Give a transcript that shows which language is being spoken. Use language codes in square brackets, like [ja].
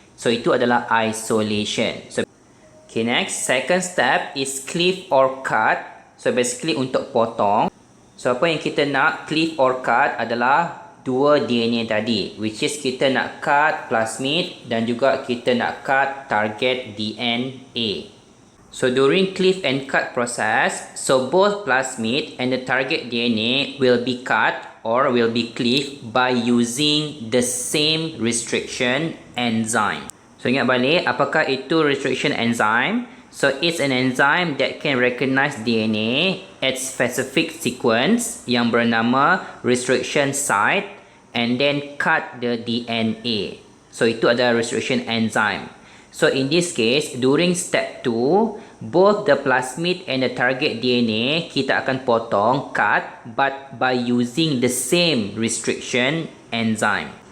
[ms] So itu adalah isolation. [en] So okay, next, second step is cleave or cut. [ms] So basically untuk potong. So apa yang kita nak cleave or cut adalah dua DNA tadi, which is kita nak cut plasmid dan juga kita nak cut target DNA. [en] So during cleave and cut process, so both plasmid and the target DNA will be cut or will be cleaved by using the same restriction enzyme. So ingat balik, apakah itu restriction enzyme? So it's an enzyme that can recognize DNA at specific sequence yang bernama restriction site and then cut the DNA. [ms] So itu adalah restriction enzyme. [en] So in this case, during step 2, both the plasmid and the target DNA kita akan potong, cut, but by using the same restriction enzyme.